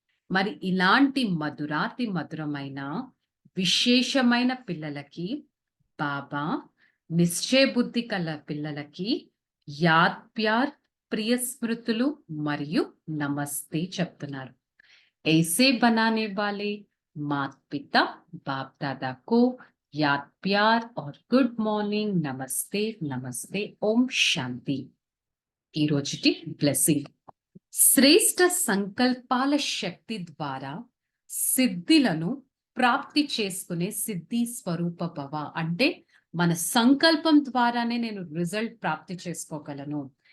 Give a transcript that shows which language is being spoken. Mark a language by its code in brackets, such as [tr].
[te] మరి ఇలాంటి మధురాతి మధురమైన విశేషమైన పిల్లలకి బాబా నిశ్చయ బుద్ధి కల పిల్లలకి యాద్ ప్యార్ ప్రియ స్మృతులు మరియు నమస్తే చెప్తున్నారు. [hi] ऐसे बनाने वाले मात पिता बाप दादा को याद प्यार और गुड मॉर्निंग नमस्ते नमस्ते ओम शांति. [te] ఈ రోజుటి బ్లెస్సింగ్ శ్రేష్ట సంకల్పాల శక్తి ద్వారా సిద్ధిలను ప్రాప్తి చేసుకునే సిద్ధి స్వరూప భవ. అంటే మన సంకల్పం ద్వారానే నేను రిజల్ట్ ప్రాప్తి చేసుకోగలను.